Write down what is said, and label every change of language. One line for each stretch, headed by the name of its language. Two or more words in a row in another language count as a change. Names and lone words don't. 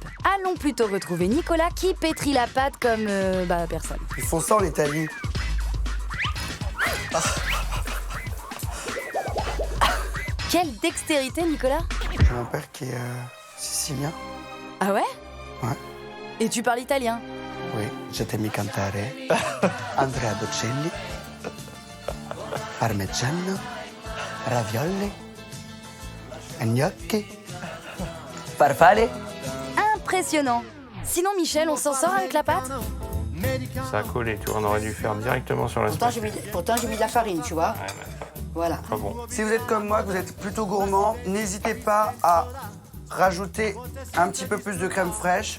French: Allons plutôt retrouver Nicolas qui pétrit la pâte comme personne. Ils font ça en Italie. Quelle dextérité, Nicolas! J'ai mon père qui est sicilien. Ah ouais? Ouais. Et tu parles italien? Oui, je t'aime cantare. Andrea Bocelli.
Italian: Parmigiano. Ravioli. Gnocchi. Farfalle.
French: Impressionnant! Sinon, Michel, on s'en sort avec la pâte? Ça a collé, tu vois, on aurait dû faire directement sur la spatule. Pourtant, j'ai mis de la farine, tu vois. Voilà. Pas bon. Si vous êtes comme moi, que vous êtes plutôt gourmand, n'hésitez pas à rajouter un petit peu plus de crème fraîche.